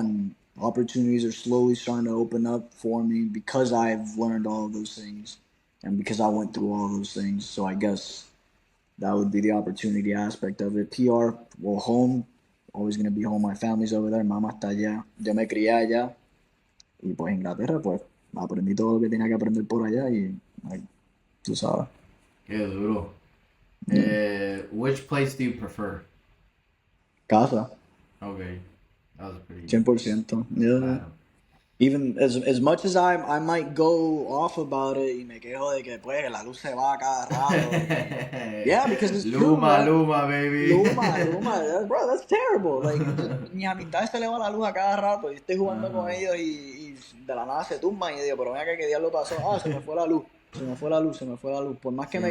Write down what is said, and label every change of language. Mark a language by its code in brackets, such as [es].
[en] And opportunities are slowly starting to open up for me because I've learned all of those things. and because I went through all those things, so I guess that would be the opportunity aspect of it. PR, well, home, always gonna be home. My family's over there. [es] Mamá está allá. Yo me crié allá. Y pues Inglaterra, pues aprendí todo lo que tenía que aprender por allá y, like, tú sabes. Qué duro. [en] Yeah. Which place do you prefer? [es] Casa, [en] Okay, that was pretty easy. 100%. Yeah. [es] Claro. [en] Even as much as I might go off about it [es] y me quejo de que pues la luz se va cada rato. [en] Yeah, because it's true, Luma, bro. Luma, baby. Luma, Luma, bro, that's terrible. [es] Like, mi amistad se le va la luz a cada rato. Yo estoy jugando con Ajá. ellos y de la nada se tumban y digo, pero mira que diablo pasó. Ah, se me fue la luz. Se me fue la luz, se me fue la luz. Por más que me